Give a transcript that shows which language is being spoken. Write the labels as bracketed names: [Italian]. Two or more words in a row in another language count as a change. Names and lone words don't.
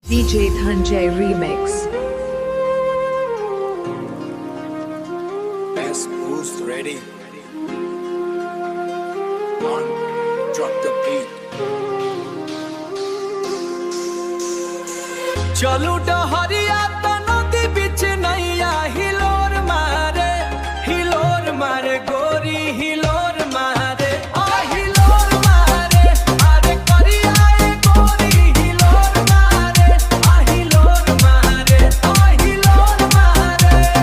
[English] DJ Dhanjay Remix. Best boost ready. One, drop the beat. [Bhojpuri] चलू डहरिया नदी बिच नैया हिलोर मारे गोरी हिलोर मारे आ हिलोर मारे अरे करिया ए गोरी हिलोर मारे आ हिलोर मारे आ हिलोर मारे